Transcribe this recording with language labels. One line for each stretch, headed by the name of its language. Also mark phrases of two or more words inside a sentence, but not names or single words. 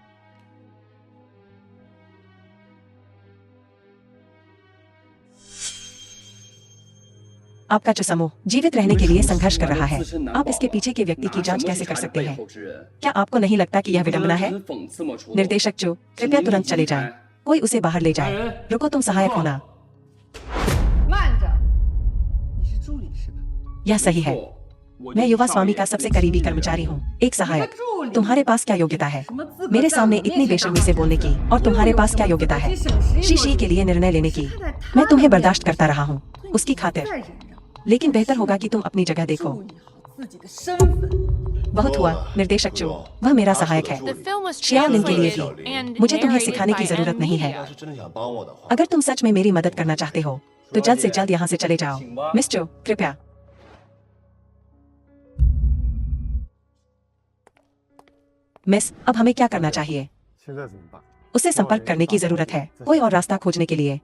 Hindi: आपका जो समूह जीवित रहने के लिए संघर्ष कर रहा है, आप इसके पीछे के व्यक्ति की जांच कैसे कर सकते हैं? क्या आपको नहीं लगता कि यह विडंबना है? निर्देशक जो, कृपया तुरंत चले जाएं। कोई उसे बाहर ले जाए। रुको, तुम सहायक होना।
Chinese: 慢着，你是助理是吧？
Hindi: यह सही है। मैं युवा स्वामी का सबसे करीबी कर्मचारी हूँ। एक सहायक। तुम्हारे पास क्या योग्यता है मेरे सामने इतनी बेशर्मी से बोलने की? और तुम्हारे पास क्या योग्यता है शीशी के लिए निर्णय लेने की? मैं तुम्हें बर्दाश्त करता रहा हूँ उसकी खातिर, लेकिन बेहतर होगा कि तुम अपनी जगह देखो।
Chinese: 自己的身份。
Hindi: बहुत हुआ निर्देशक जो, वह मेरा सहायक है।
English: The film was
Hindi: श्याओलिन के लिए
English: translated
Hindi: भी
English: and
Hindi: मुझे तुम्हें
English: narrated
Hindi: सिखाने की
English: by
Hindi: जरूरत नहीं है।
English: M.
Chinese: 要是真的想帮我的话，
Hindi: अगर तुम सच में मेरी मदद करना चाहते हो तो जल्द से जल्द यहाँ से चले जाओ। मिस्टर, कृपया। मिस, अब हमें क्या करना चाहिए?
Chinese: 现在怎么办？
Hindi: उसे संपर्क करने की जरूरत है, कोई और रास्ता खोजने के लिए।